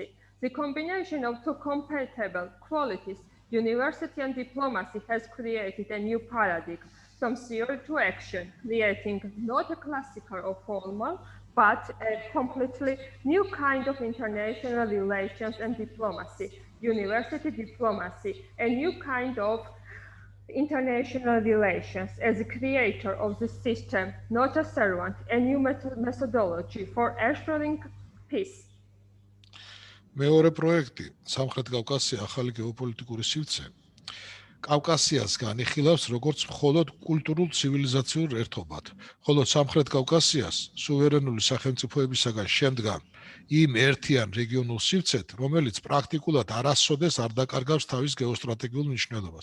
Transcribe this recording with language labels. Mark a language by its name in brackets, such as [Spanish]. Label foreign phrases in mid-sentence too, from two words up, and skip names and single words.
[English] The combination of two compatible qualities, university and diplomacy, has created a new paradigm from theory to action, creating not a classical or formal, but a completely new kind of international relations and diplomacy, university diplomacy, a new kind of international relations as a creator of the system, not a servant, a new methodology for assuring peace. [Georgian] მეორე პროექტი სამხრეთ კავკასიის ახალი გეოპოლიტიკური სივრცე კავკასიასგან იხილავს როგორც მხოლოდ კულტურულ ცივილიზაციურ ერთობად, ხოლო სამხრეთ კავკასიას სუვერენული სახელმწიფოებისაგან შემდგარ იმ ერთიან რეგიონულ სივრცეთ, რომელიც პრაქტიკულად არასოდეს არ დაკარგავს თავის გეოსტრატეგიულ მნიშვნელობას.